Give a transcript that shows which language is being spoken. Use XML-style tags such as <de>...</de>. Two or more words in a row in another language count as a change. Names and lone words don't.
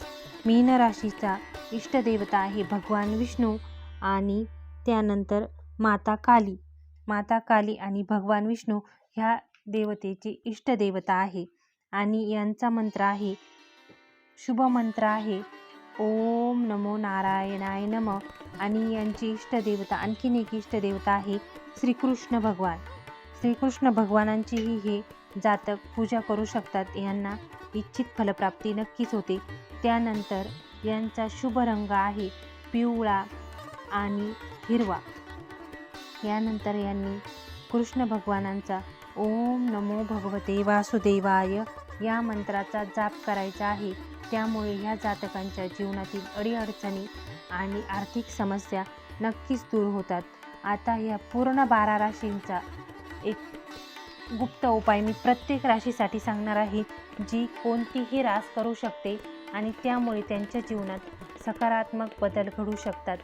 <mr>मीन राशीचा इष्टदेवता आहे भगवान विष्णू आणि त्यानंतर माता काली. माता काली आणि भगवान विष्णू ह्या देवतेची इष्टदेवता आहे. आणि यांचा मंत्र आहे, शुभ मंत्र आहे</mr> <sa>ओम नमो नारायणाय नमः.</sa> <mr>आणि यांची इष्टदेवता, आणखीन एक इष्टदेवता आहे श्रीकृष्ण भगवान. श्रीकृष्ण भगवानांचीही हे जातक पूजा करू शकतात. यांना इच्छित फलप्राप्ती नक्कीच होते. त्यानंतर यांचा शुभ रंग आहे पिवळा आणि हिरवा. यानंतर यांनी कृष्ण भगवानांचा</mr> <sa>ओम नमो भगवते वासुदेवाय</sa> <mr>या मंत्राचा जाप करायचा आहे. त्यामुळे ह्या जातकांच्या जीवनातील अडीअडचणी आणि आर्थिक समस्या नक्कीच दूर होतात. आता ह्या पूर्ण 12 राशींचा एक गुप्त उपाय मी प्रत्येक राशीसाठी सांगणार आहे, जी कोणतीही रास करू शकते आणि त्यामुळे त्यांच्या जीवनात सकारात्मक बदल घडू शकतात.</mr>